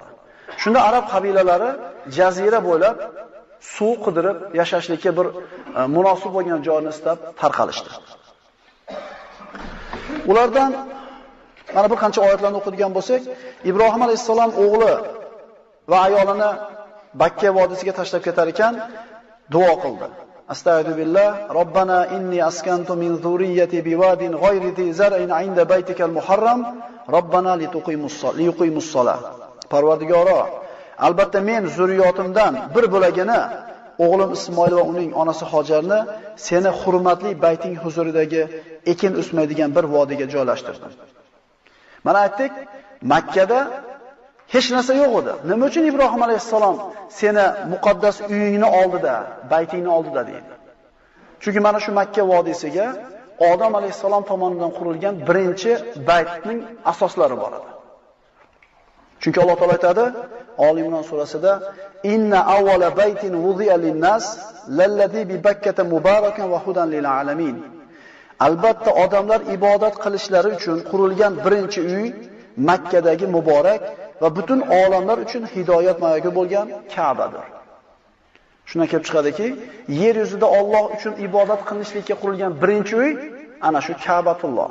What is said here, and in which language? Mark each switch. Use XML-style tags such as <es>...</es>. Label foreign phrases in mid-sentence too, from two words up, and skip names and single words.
<uz>Shunda arab qabilalari jazira bo'ylab suv qidirib yashashlikka bir munosib bo'lgan joyni istab tarqalishdi. Ulardan mana bir qancha oyatlarni o'qigan bo'lsak, Ibrohim alayhisalom o'g'li va ayolini Bakka vodiysiga tashlab ketar ekan, duo qildi.</uz> <ar>أستغفر الله ربنا إني أسكنت من ذريتي بواد غير ذي زرع عند بيتك المحرم, ربنا ليقيموا الصلاة.</ar> <uz>Parvardigoro, albatta men zurriyotimdan bir bo'lagini o'g'lim Ismoil va uning onasi Hojarni seni hurmatli bayting huzuridagi ekin o'smaydigan bir vodiyga joylashtirdim. Mana aytdik, Makkada hech narsa yo'q edi. Nima uchun Ibrohim alayhisalom seni muqaddas uyingni oldida, baytingni oldida deydi? Chunki mana shu Makka vodiysiga Odam alayhisalom tomonidan qurilgan birinchi baytning asoslari bor edi. Chunki Alloh taolo aytadi, Oli Imron surasida,</uz> <ar>"إن أول بيت وضع للناس للذي ببكة مباركا وهدى للعالمين."</ar> <uz>Albatta odamlar ibodat qilishlari uchun qurilgan birinchi uy Makkadagi muborak va butun olamlar uchun hidoyat mayogi bo'lgan Ka'badir. Shundan kelib chiqadiki, yer yuzida Alloh uchun ibodat qilinishlikka qurilgan birinchi uy ana shu Ka'batulloh.</uz>